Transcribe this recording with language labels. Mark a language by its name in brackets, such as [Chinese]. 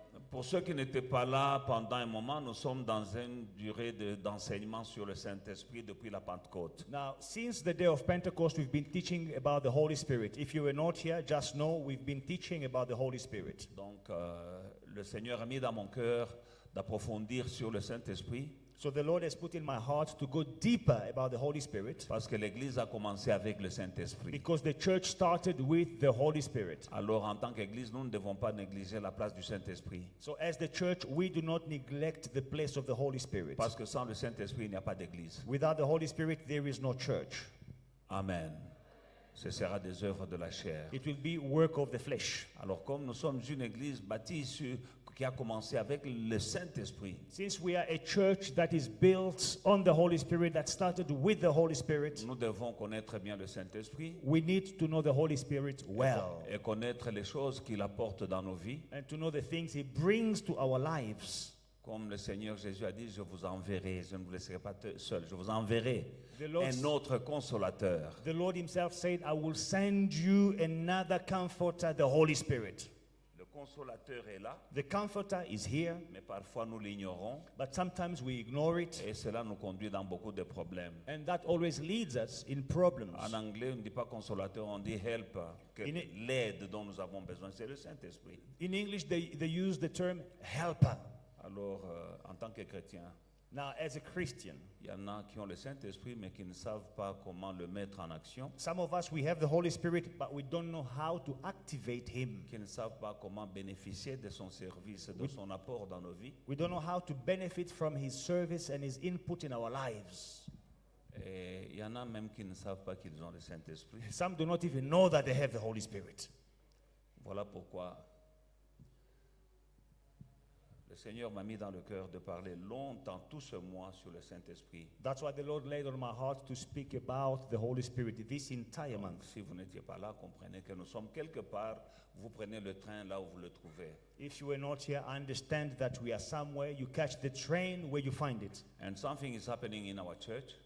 [French] Pour ceux qui n'étaient pas là pendant un moment, nous sommes dans une durée d'enseignement sur le Saint-Esprit depuis la Pentecôte. [English] Now, since the day of Pentecost, we've been teaching about the Holy Spirit. If you were not here, just know we've been teaching about the Holy Spirit. [French] Donc, le Seigneur a mis dans mon cœur d'approfondir sur le Saint-Esprit [English] So the Lord has put in my heart to go deeper about the Holy Spirit [French] parce que l'Église a commencé avec le Saint-Esprit. [English] because the church started with the Holy Spirit. [French] Alors, en tant qu'Église, nous ne devons pas négliger la place du Saint-Esprit. [English] So as the church, we do not neglect the place of the Holy Spirit. [French] Parce que sans le Saint-Esprit, il n'y a pas d'Église. [English] Without the Holy Spirit, there is no church. Amen. [French] Ce sera des œuvres de la chair. [English] It will be work of the flesh. [French] Alors, comme nous sommes une Église bâtie qui a commencé avec le Saint-Esprit, [English] Since we are a church that is built on the Holy Spirit, that started with the Holy Spirit, [French] nous devons connaître bien le Saint-Esprit [English] we need to know the Holy Spirit well [French] et connaître les choses qu'il apporte dans nos vies. [English] and to know the things He brings to our lives. [French] Comme le Seigneur Jésus a dit, je vous enverrai, je ne vous laisserai pas seul, je vous enverrai [English] The Lord- [French] un autre consolateur. [English] The Lord Himself said, I will send you another comforter, the Holy Spirit. [French] Le consolateur est là, [English] The comforter is here, [French] mais parfois nous l'ignorons [English] but sometimes we ignore it, [French] et cela nous conduit dans beaucoup de problèmes. [English] and that always leads us in problems. [French] En anglais, on ne dit pas consolateur, on dit helper, que [English] In- [French] l'aide dont nous avons besoin, c'est le Saint-Esprit. [English] In English, they use the term helper. [French] Alors, en tant que chrétien, [English] Now, as a Christian, [French] il y en a qui ont le Saint-Esprit, mais qui ne savent pas comment le mettre en action, [English] some of us, we have the Holy Spirit, but we don't know how to activate Him. [French] qui ne savent pas comment bénéficier de son service, de son apport dans nos vies. [English] We don't know how to benefit from His service and His input in our lives. [French] Et il y en a même qui ne savent pas qu'ils ont le Saint-Esprit. [English] Some do not even know that they have the Holy Spirit. [French] Voilà pourquoi le Seigneur m'a mis dans le cœur de parler longtemps tout ce mois sur le Saint-Esprit. [English] That's why the Lord laid on my heart to speak about the Holy Spirit this entire [French] Donc, [English] month. [French] si vous n'étiez pas là, comprenez que nous sommes quelque part, vous prenez le train là où vous le trouvez. [English] If you were not here, understand that we are somewhere. You catch the train where you find it. And something is happening in our church,